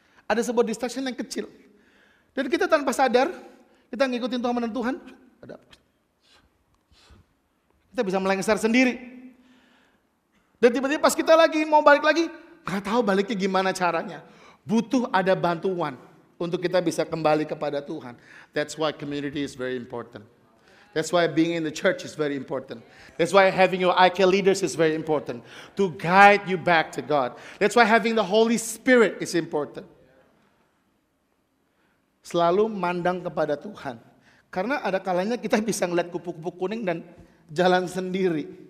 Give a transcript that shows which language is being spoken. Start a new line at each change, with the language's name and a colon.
Indonesian: Ada sebuah distraction yang kecil. Dan kita tanpa sadar, kita ngikutin Tuhan mandang Tuhan. Kita bisa melengsar sendiri. Dan tiba-tiba pas kita lagi mau balik lagi, gak tahu baliknya gimana caranya. Butuh ada bantuan untuk kita bisa kembali kepada Tuhan.
English: That's why community is very important. That's why being in the church is very important. That's why having your IK leaders is very important. To guide you back to God. That's why having the Holy Spirit is important.
Indonesian: Selalu mandang kepada Tuhan. Karena ada kalanya kita bisa ngeliat kupu-kupu kuning dan jalan sendiri.